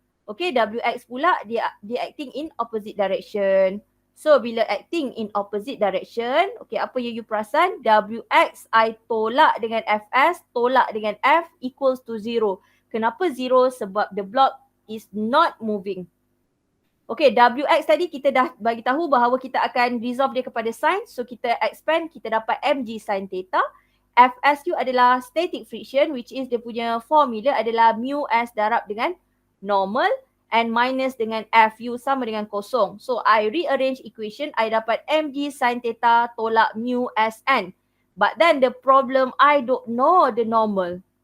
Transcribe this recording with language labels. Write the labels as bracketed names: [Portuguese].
[English] Okay, Wx [Malay] pula dia [English] acting in opposite direction. So [Malay] bila [English] acting in opposite direction, okay, [Malay] apa yang [English] you [Malay] perasan? Wx I tolak dengan Fs, tolak dengan [English] F equals to 0. [Malay] Kenapa 0? Sebab [English] the block is not moving. [Malay] Okay, Wx tadi kita dah bagi tahu bahawa kita akan resolve dia kepada sin. So kita expand, kita dapat mg sin theta. Fsu adalah [English] static friction, which is [Malay] dia punya formula adalah mu s darab dengan normal and minus dengan Fu sama dengan kosong. [English] So I rearrange equation, I [Malay] dapat [English] mg sin theta [Malay] tolak [English] mu Sn. But then the problem, I don't know the normal.